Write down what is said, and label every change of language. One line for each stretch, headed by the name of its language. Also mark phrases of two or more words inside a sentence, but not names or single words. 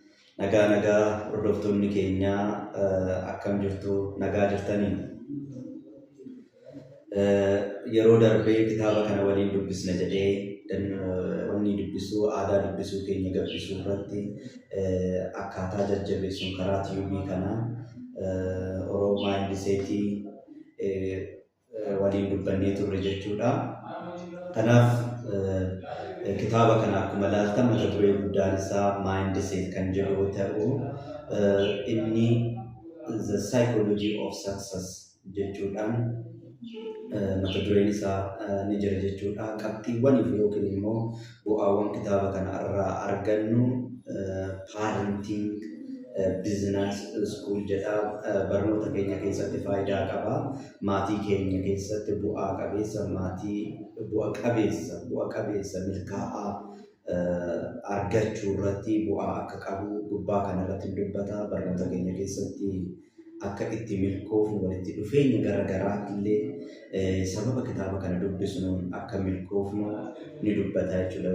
Oromo: Nagaa hordoftoonni keenya akkam jirtu nagaa jirtanii yeroo darbee kitaaba kana waliin dubbisna jedhee wanni dubbisuu aadaa dubbisuu keenya gabbisuu irratti akkaataa jajjabeessuun karaa tiivii kana Oromoo Indiseetii waliin dubbannee turre jechuudha. Kanaaf kitaaba kana akkuma ilaaltan mata duree guddaan isaa Mindset kan jedhu ta'u inni
English: the psychology of success
Oromo: jechuudhaan mata dureen isaa ni jira jechuudha. Qabxiiwwan yookiin immoo bu'aawwan kitaaba kana irraa argannu
English: parenting business school
Oromo: jedha barnoota keenya keessatti faayidaa qaba. Maatii keenya keessatti bu'aa qabeessa maatii bu'a qabeessa milkaa'aa argachuu irratti bu'aa akka qabu gubbaa kana irratti dubbata. Barnoota keenya keessatti akka itti milkoofnu walitti dhufeenya garaagaraa illee sababa kitaaba kana dubbisnuun akka milkoofnu ni dubbata jechuudha.